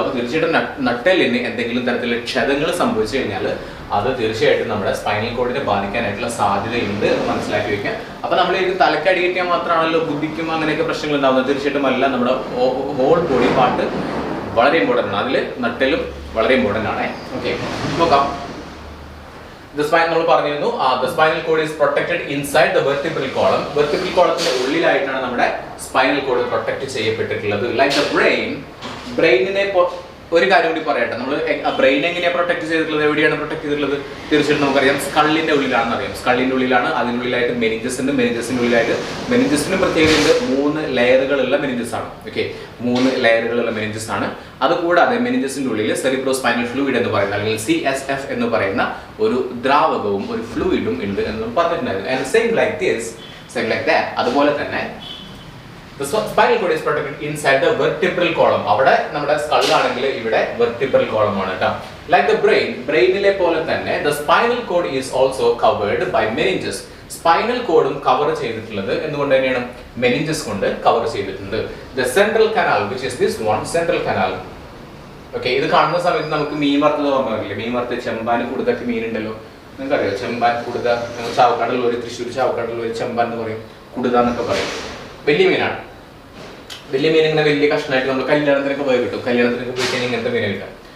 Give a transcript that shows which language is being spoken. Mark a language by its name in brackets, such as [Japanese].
[Malayalam] അപ്പോൾ തീർച്ചയായിട്ടും നട്ടെല്ലിന് എന്തെങ്കിലും തരത്തിലുള്ള ക്ഷതങ്ങൾ സംഭവിച്ചു കഴിഞ്ഞാൽ അത് തീർച്ചയായിട്ടും നമ്മുടെ സ്പൈനൽ കോഡിനെ ബാധിക്കാനായിട്ടുള്ള സാധ്യതയുണ്ട് എന്ന് മനസ്സിലാക്കി വെക്കുക. അപ്പോൾ നമ്മൾ ഇത് തലക്കടി കിട്ടിയാൽ മാത്രമാണല്ലോ ബുദ്ധിക്കും അങ്ങനെയൊക്കെ പ്രശ്നങ്ങൾ ഉണ്ടാകുന്നത്. തീർച്ചയായിട്ടും അല്ല, നമ്മുടെ ഹോൾ ബോഡി പാർട്ട് വളരെ ഇമ്പോർട്ടൻ്റ് ആണ്. അതിൽ നട്ടെല്ലും വളരെ ഇമ്പോർട്ടൻ്റ് ആണ്. ഓക്കെ, നോക്കാം. [English] The spine [Malayalam] നമ്മൾ പറഞ്ഞിരുന്നു, [English] the spinal cord is protected inside the vertebral column. [Malayalam] Vertebral columnത്തിന്റെ ഉള്ളിലായിട്ടാണ് നമ്മുടെ spinal cord protect ചെയ്യപ്പെട്ടിട്ടുള്ളത്. Like the ബ്രെയിനിനെ ഒരു കാര്യം കൂടി പറയട്ടെ, നമ്മൾ ബ്രെയിൻ എങ്ങനെയാണ് പ്രൊട്ടക്ട് ചെയ്തിട്ടുള്ളത്, എവിടെയാണ് പ്രൊട്ടക്ട് ചെയ്തിട്ടുള്ളത്? തീർച്ചയായിട്ടും നമുക്കറിയാം സ്കള്ളിന്റെ ഉള്ളിലാണെന്ന് അറിയാം. സ്കള്ളിന്റെ ഉള്ളിലാണ്. അതിനുള്ളിലായിട്ട് മെനിഞ്ചസ് ഉണ്ട്. മെനിഞ്ചസിന്റെ ഉള്ളിലായിട്ട്, മെനിഞ്ചസിനും പ്രത്യേകതയുണ്ട്, 3 ലെയറുകളുള്ള മെനിഞ്ചസ് ആണ്. ഓക്കെ, 3 ലെയറുകളുള്ള മെനിഞ്ചസ് ആണ്. അതുകൂടാതെ മെനിഞ്ചസിന്റെ ഉള്ളിൽ സെറിബ്രോസ്പൈനൽ ഫ്ലൂയിഡ് എന്ന് പറയുന്ന അല്ലെങ്കിൽ CSF എന്ന് പറയുന്ന ഒരു ദ്രാവകവും ഒരു ഫ്ലൂയിഡും ഉണ്ട് എന്ന് പറഞ്ഞിട്ടുണ്ടായിരുന്നു. [English] and same like that [Malayalam] അതുപോലെ തന്നെ [English] the spinal cord is protected inside the vertebral column. [Malayalam] അവിടെ നമ്മുടെ സ്കൾ ആണെങ്കിൽ ഇവിടെ vertebral column ആണ് കേട്ടോ. [English] Like the [Malayalam] ബ്രെയിനിലെ പോലെ തന്നെ [English] the spinal cord is also covered by meninges. [Malayalam] Spinal കോഡും കവർ ചെയ്തിട്ടുള്ളത് എന്തുകൊണ്ട് തന്നെയാണ്? മെനിഞ്ചസ് കൊണ്ട് കവർ ചെയ്തിട്ടുണ്ട്. [English] The central canal, which is this one, central canal. [Malayalam] Okay, ഇത് കാണുന്ന സമയത്ത് നമുക്ക് മീൻ വറുത്തത് ഓർമ്മ വരില്ലേ? മീൻ വറുത്ത ചെമ്പാൻ കുടുതൊക്കെ മീനുണ്ടല്ലോ, നിങ്ങൾക്കറിയോ? ചെമ്പാൻ കുടുത, ചാവക്കാടുള്ള ഒരു തൃശ്ശൂർ ചാവക്കാടുള്ള ഒരു ചെമ്പാൻ എന്ന് പറയും, കുടുത എന്നൊക്കെ പറയും. വലിയ മീനാണ്. വലിയ മീൻ ഇങ്ങനെ വലിയ കഷ്ണമായിട്ട് നമ്മൾ കല്യാണത്തിനൊക്കെ പോയി കിട്ടും. കല്യാണത്തിനൊക്കെ പോയി കഴിഞ്ഞാൽ ഇങ്ങനത്തെ മീനെ കിട്ടാം.